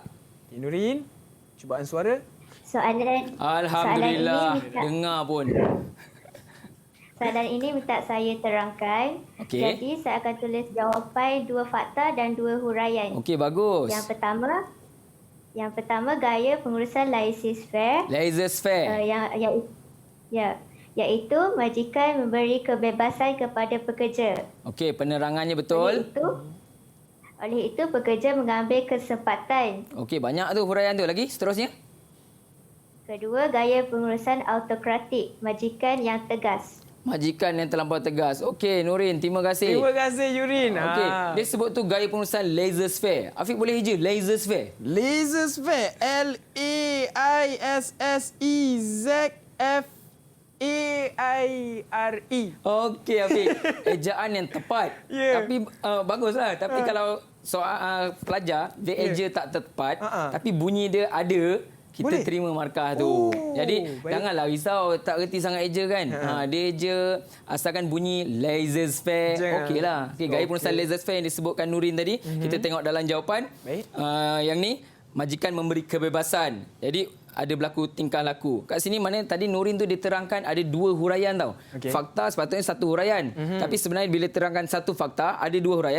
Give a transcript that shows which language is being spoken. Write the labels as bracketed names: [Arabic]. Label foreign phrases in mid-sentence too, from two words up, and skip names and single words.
[Malay] Nurin, cubaan suara. Alhamdulillah. Dengar pun. Soalan ini minta saya terangkan. Okey. Jadi saya akan tulis jawapan 2 fakta dan 2 huraian. Okey, bagus. Yang pertama gaya pengurusan laissez-faire. Laissez-faire. Iaitu majikan memberi kebebasan kepada pekerja. Okey, penerangannya betul. Oleh itu pekerja mengambil kesempatan. Okey, banyak tu huraian tu. Lagi seterusnya. Kedua, gaya pengurusan autokratik, majikan yang tegas. Majikan yang terlampau tegas. Okey, Nurin, terima kasih. Terima kasih, Nurin. Okey, dia sebut tu gaya pengurusan laissez-faire. Afiq boleh hijau laissez-faire. Laissez-faire. Laissez-faire. Okey, Afiq. Ejaan yang tepat. Tapi baguslah. Tapi kalau soal pelajar, dia eja tak tepat, tapi bunyi dia ada, kita terima markah tu. Jadi janganlah risau, tak reti sangat eja kan. Dia eja asalkan bunyi laissez-faire. Okeylah. Okey, gaya pengurusan laissez-faire yang disebutkan Nurin tadi, kita tengok dalam jawapan. Yang ni majikan memberi kebebasan. Jadi ada berlaku tingkah laku. Kat sini mana tadi Nurin tu diterangkan ada 2 huraian tau. Fakta sepatutnya 1 huraian. Tapi sebenarnya bila terangkan 1 fakta ada 2 huraian.